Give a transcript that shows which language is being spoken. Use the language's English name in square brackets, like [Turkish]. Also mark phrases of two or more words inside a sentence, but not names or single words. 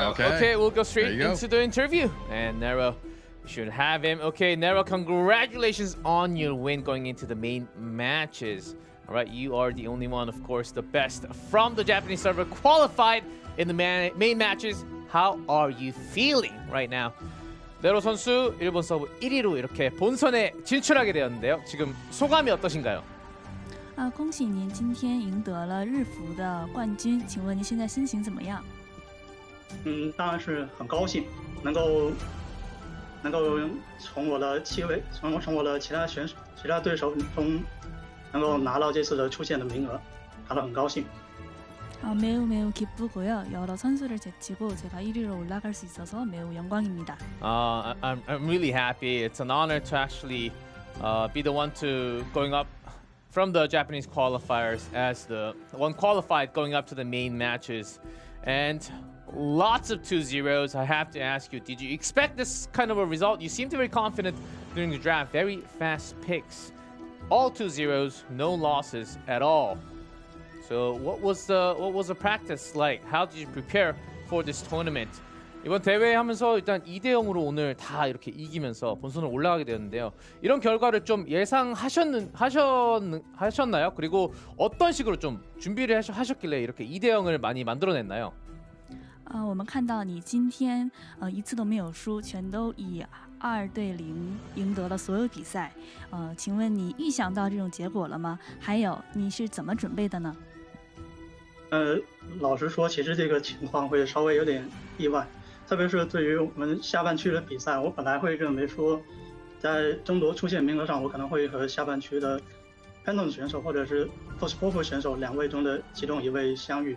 [English] Okay, we'll go straight into the interview. And Nero, you should have him. Okay, Nero, congratulations on your win going into the main matches. All right, you are the only one, of course, the best from the Japanese server qualified in the main matches. How are you feeling right now? [Korean] 네로 선수 일본 서브 1위로 이렇게 본선에 진출하게 되었는데요. 지금 소감이 어떠신가요? [Chinese] 恭喜您今天赢得了日服的冠军，请问您现在心情怎么样？当然是很高兴，能够从我的其他对手中能够拿到这次的出线的名额，感到很高兴。 [Korean] 매우 기쁘고요. 여러 선수를 제치고 제가 1위로 올라갈 수 있어서 매우 영광입니다. [English] I'm really happy. It's an honor to actually be the one to going up from the Japanese qualifiers as the one qualified going up to the main matches, and lots of 2-0s. I have to ask you, did you expect this kind of a result? You seemed very confident during the draft. Very fast picks, all 2-0s, no losses at all. So what was the practice like? How did you prepare for this tournament? [Korean] 이번 대회 하면서 일단 2대0으로 오늘 다 이렇게 이기면서 본선을 올라가게 되었는데요. 이런 결과를 좀 예상하셨나요? 그리고 어떤 식으로 좀 준비를 하셨길래 이렇게 2대0을 많이 만들어냈나요? [Chinese] 我们看到你今天一次都没有输，全都以2对0赢得了所有比赛。请问你预想到这种结果了吗？还有你是怎么准备的呢？老实说，其实这个情况会稍微有点意外，特别是对于我们下半区的比赛，我本来会认为说，在争夺出线名额上，我可能会和下半区的 Phantom 选手或者是 Post 选手2位中的其中1位相遇。